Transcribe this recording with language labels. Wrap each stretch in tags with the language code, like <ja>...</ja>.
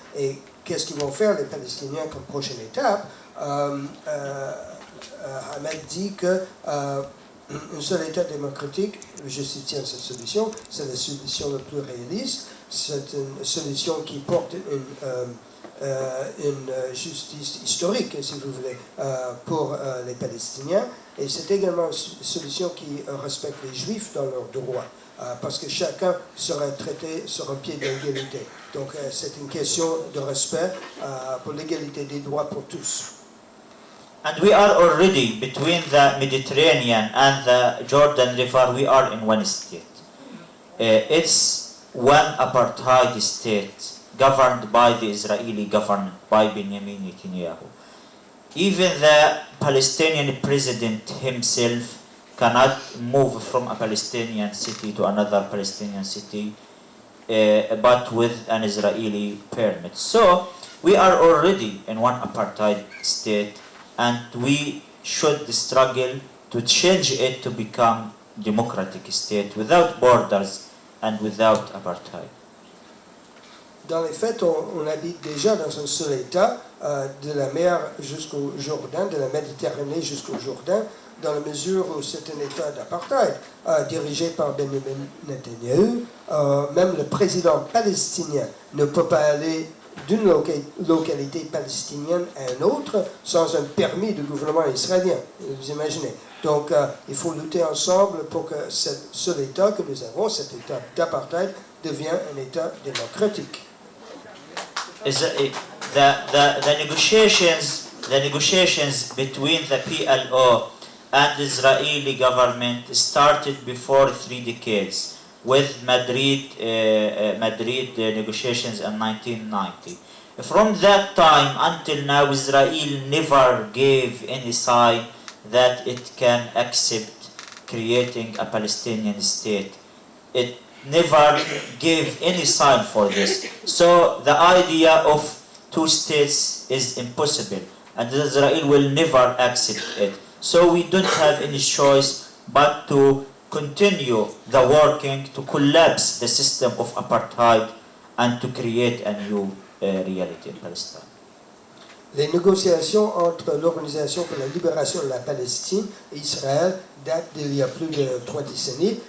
<fr>et qu'est-ce qu'ils vont faire les Palestiniens comme prochaine étape, Ahmed dit que un seul État démocratique, je soutiens cette solution, c'est la solution la plus réaliste, c'est une solution qui porte une justice historique, si vous voulez, pour les Palestiniens. Et c'est également une solution qui respecte les Juifs dans leurs droits, parce que chacun sera traité sur un pied d'égalité. Donc c'est une question de respect pour l'égalité des droits pour tous.</fr> <en>And we are already between the Mediterranean and the Jordan River, we are in one state. It's one apartheid state, governed by the Israeli government, by Benjamin Netanyahu. Even the Palestinian president himself cannot move from a Palestinian city to another Palestinian city, but with an Israeli permit. So we are already in one apartheid state, and we should struggle to change it to become democratic state without borders and without apartheid.</en> <fr>Dans les faits, on habite déjà dans un seul État, de la mer jusqu'au Jourdain, de la Méditerranée jusqu'au Jourdain, dans la mesure où c'est un État d'apartheid, dirigé par Benjamin Netanyahu. Même le président palestinien ne peut pas aller d'une localité palestinienne à une autre sans un permis du gouvernement israélien, vous imaginez. Donc il faut lutter ensemble pour que ce seul État que nous avons, cet État d'apartheid, devienne un État démocratique.</fr> <en>The negotiations between the PLO and the Israeli government started before 3 decades with Madrid negotiations in 1990. From that time until now, Israel never gave any sign that it can accept creating a Palestinian state. It never gave any sign for this. So the idea of 2 states is impossible, and Israel will never accept it. So we don't have any choice but to continue the working to collapse the system of apartheid and to create a new reality in Palestine.</en> <fr>Les négociations entre l'Organisation pour la libération de la Palestine et Israël datent d'il y a plus de 3 décennies.</fr>